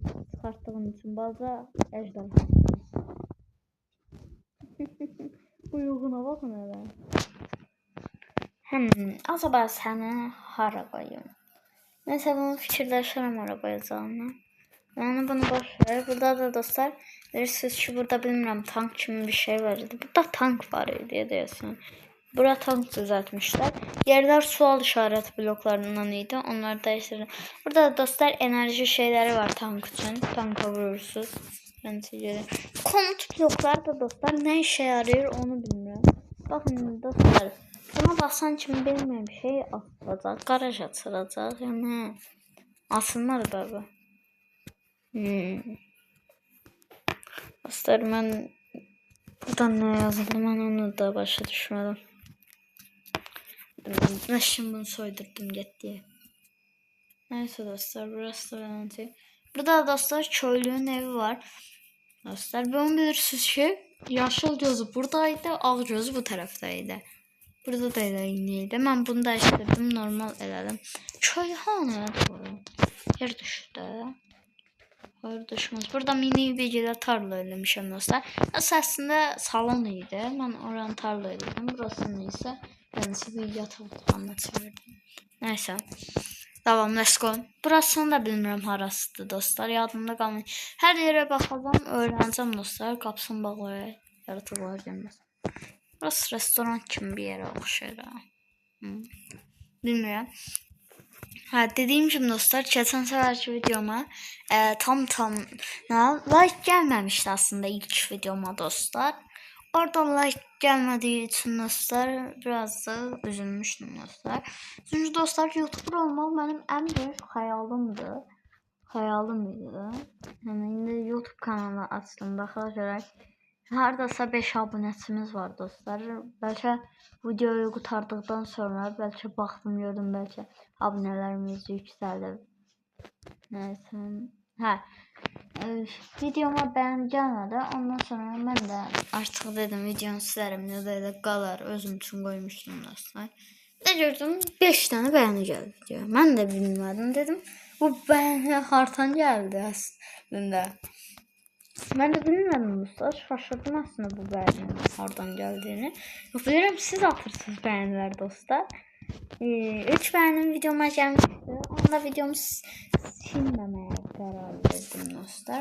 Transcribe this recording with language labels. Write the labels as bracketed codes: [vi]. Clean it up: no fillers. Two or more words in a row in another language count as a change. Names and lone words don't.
[tr] Çıkarttığım için baza ejderha. Bu yoğuna bakın hele. [az] Acaba seni hara koyayım? Neyse bunu fikirləşərəm arabaya zamanla. [tr] Yani bunu boş ver. [az] Burada da dostlar bilirsiniz ki burada bilmirəm tank kimi bir şey var idi. Burada tank var idi deyəsən. [tr] Bura tank düzeltmişler. [az] Yerler sual işaret bloklarından idi. [tr] Onları değiştirdim. Burada da dostlar enerji şeyleri var tank için. [az] Tanka vurursunuz. [tr] Komut bloklar da dostlar ne işe yarıyor onu bilmiyorum. Bakın dostlar. Buna basan kimi bilmeyen bir şey atılacak. Garaj atılacak. Yani asılmadı baba. Dostlar ben buradan ne yazıldı ben onu da başa düşmedim. Ben şimdi bunu soydurdum gitti. Neyse dostlar burası da önemli. [az] Burada dostlar köylünün evi var. Dostlar bunu bilirsiniz ki yaşıl gözü buradaydı, ağ gözü bu taraftaydı. Burada da elə iynəydi. Mən bunu da işlədim, normal elədim. Köy hanı? Yer düşdü. [tr] Hayır düşmez. [az] Burada mini bir tarla eləmişəm dostlar. Aslında salon idi. Mən oranı tarla elədim. [tr] Burasını isə kendisi bir yatak otağına çevirdim. Neyse. Devam, [en] let's go. [az] Burasını da bilmirəm harasıdır dostlar. Yadımda qalmıyor. Hər yerə baxacağım, öyrənəcəm dostlar. Qapısını bağlayaq. Yaratıqlar gəlməz. Burası restoran kimi bir yerə oxşayır. Bilmirəm. [tr] Dediğim gibi dostlar geçen seferki videoma tam like gelmemişti aslında ilk videoma dostlar. Orada like gelmediği için dostlar biraz da üzülmüştüm dostlar. Çünkü dostlar YouTuber olmak benim en büyük hayalimdi. Yani indi YouTube kanalı açtım bakacak. [az] Hardasa 5 abunəçimiz var dostlar. Bəlkə videoyu qurtardıqdan sonra bəlkə baxdım gördüm bəlkə abunələrimiz yüksəldi. Neyse. Videoma bəyən gəlmədi. Ondan sonra mən də artıq dedim videonu silərim ya da elə qalar özüm üçün qoymuşdum dostlar. Ne gördüm 5 tane bəyəni gəldi diyor. Mən də bilmədim dedim. Bu bəyəni hardan gəldi əslində. [tr] Ben de bilmiyorum dostlar. Şaşırdım aslında bu beğeninin oradan geldiğini. Biliyorum siz atırsınız beğeniler dostlar. 3 beğenim videoma gelmişti. Onda videomu silmemeye karar verdim dostlar.